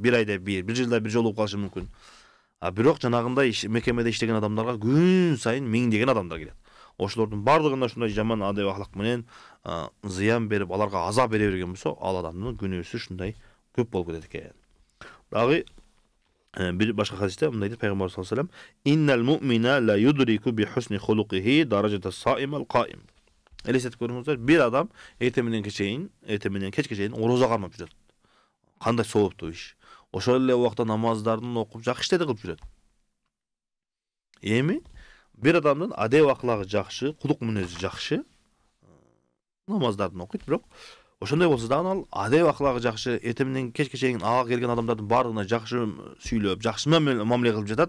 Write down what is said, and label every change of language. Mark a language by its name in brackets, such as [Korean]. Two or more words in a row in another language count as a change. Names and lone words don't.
[Kyrgyz] Бир айда бир жылда бир жолугуп калышы мүмкүн. Бирок жанагындай мекемеде иштеген адамдарга күн сайын миңдеген адамдар келет. Ошолордун бардыгына ушундай жаман адеп аклак менен зыян берип, аларга азап бере берген болсо, ал адамдын күнөөсү ушундай көп болуп кетет экен. Дагы бир башка хадисте мындай дейт пайгамбар [Arabic] صلى الله عليه وسلم إن المؤمن لا يدرك بحسن خلقه درجة الصائم القائم." [Kyrgyz] Элестетип көрүңүздөр, бир адам эртең менен кечке чейин орозо кармап жүрөт. Кандай сооптуу иш. Ошол эле убакта намаздарын окуп, жакшы иштерди кылып жүрөт. Эми бир адамдын адеп аклагы жакшы, кулук мүнөзү жакшы, намаздарын окуйт, бирок ошондой болсо дагы ал адеп аклагы жакшы, эртең менен кечке чейин ага келген адамдардын бардыгына жакшы сүйлөп, жакшы мамиле кылып жатат.